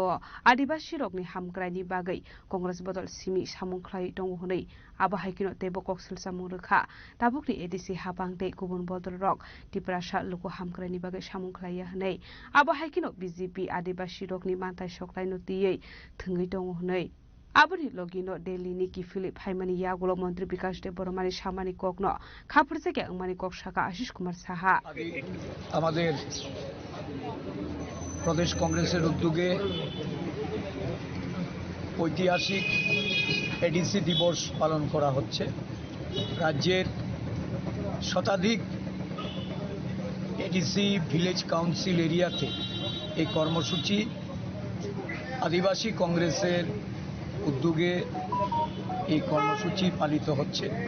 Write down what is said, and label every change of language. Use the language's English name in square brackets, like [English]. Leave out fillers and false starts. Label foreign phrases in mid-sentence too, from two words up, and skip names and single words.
[Kok Borok] आदिवासी रकनि हामग्रानि बागै कंग्रेस बदल सिमि सामुंख्लाय दङ हनै आबा हाइकिनो तेबो कक सिलसामुं रोखा दाबुकनि एडिसि हाबां दे गुबुन बदल रक तिप्रासा लुको हामग्रानि बागै सामुंख्लाय हनै आबा हाइकिनो बीजेपी आदिवासी रकनि मानथाय सकलाय नतियै थोङै दङ हनै आबनि लगिनो दिल्लीनि की फिलिप हाइमानि यागुलो मंत्री विकास देब बर्मानि सामानि ककनो खाफुर जायगा अंमानि कक शाखा आशिष कुमार साहा [Bangla] আমাদের প্রদেশ কংগ্রেসের উদ্যোগে ঐতিহাসিক এডিসি দিবস পালন করা হচ্ছে রাজ্যের শতাধিক এডিসি ভিলেজ কাউন্সিল এরিয়াতে এই কর্মসূচি আদিবাসী কংগ্রেসের উদ্যোগে এই কর্মসূচি পালিত হচ্ছে